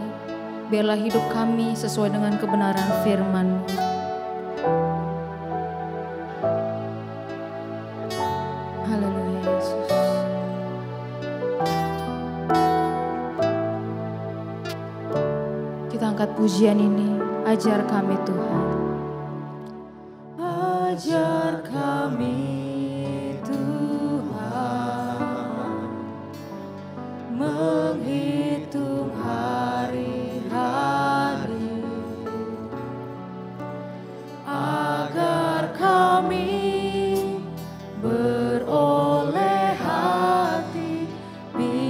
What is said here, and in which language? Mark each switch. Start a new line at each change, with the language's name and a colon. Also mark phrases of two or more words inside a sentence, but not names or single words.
Indonesian: Biarlah hidup kami sesuai dengan kebenaran firman-Mu. Haleluya Yesus. Kita angkat pujian ini. Ajar kami Tuhan. Ajar kami Tuhan, menghitung hari-hari, agar kami beroleh hati